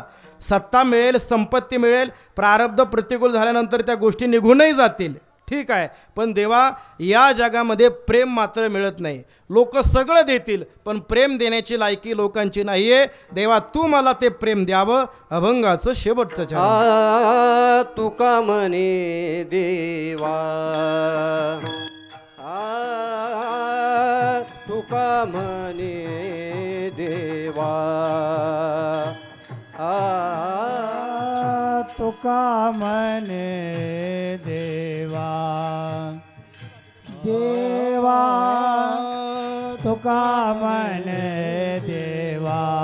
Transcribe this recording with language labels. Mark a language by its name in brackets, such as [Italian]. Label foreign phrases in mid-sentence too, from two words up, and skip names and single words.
[Marathi] सत्ता मिळेल संपत्ती मिळेल प्रारब्ध प्रतिकूल झाल्यानंतर त्या गोष्टी निघूनही जातील. ठीक आहे, पण देवा या जगामध्ये प्रेम मात्र मिळत नाही. लोक सगळं देतील पण प्रेम देण्याची लायकी लोकांची नाही आहे. देवा तू मला ते प्रेम द्यावं. अभंगाचं शेवटचं चरण. तुका म्हणे देवा तुका म्हणे देवा तुका म्हणे देवा देवा तुका म्हणे देवा